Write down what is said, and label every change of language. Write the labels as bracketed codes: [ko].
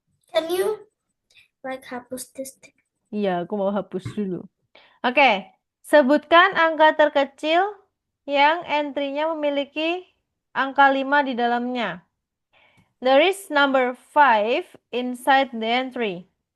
[en] Can you like [id] hapus [en] this thing? [id] Iya, aku mau hapus dulu. Oke, sebutkan angka terkecil yang entry-nya memiliki angka 5 di dalamnya. [en] There is number 5 inside the entry.